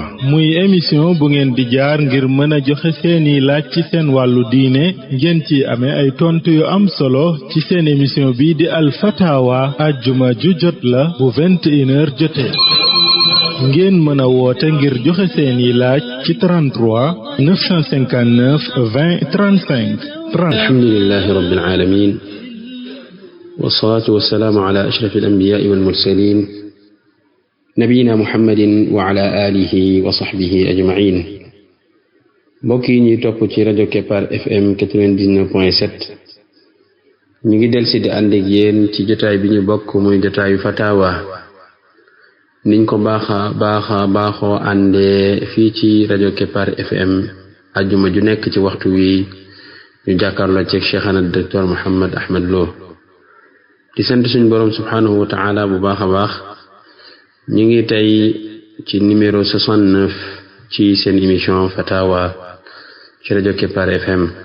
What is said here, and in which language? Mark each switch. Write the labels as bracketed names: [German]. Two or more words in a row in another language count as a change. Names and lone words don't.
[Wolof] muy émission bu ngeen di jaar ngir mën a joxe seeni laaj ci seen wàllu diine ngeen ci amee ay tontu yu am solo ci seen émission bi di [Arabic] الفتاوى [Wolof] ajjuma ju jot la bu 21h jotee ngeen mën a woote ngir joxe seeni laaj ci 33 959 20 35 [Arabic] الحمد لله رب العالمين والصلاة والسلام على أشرف الأنبياء والمرسلين نبينا محمد وعلى آله وصحبه أجمعين [Wolof] mbokk yi ñuy topp ci rajo Kepar FM 99.7 ñu ngi delsi di ànd ak yéen ci jotaay bi ñu bokk muy jotaayu fatawa niñ ko baaxoo àndee fii ci rajo Kepar FM ajjuma ju nekk ci waxtu wi ñu jàkkaarloo ci Cheikhana docteur Mouhammad Ahmad Lo di sant suñu borom [Arabic] سبحانه وتعالى [Wolof] bu baax a baax ñu ngi tey ci numéro 69 ci seen émission fatawa ci rajo Kepar FM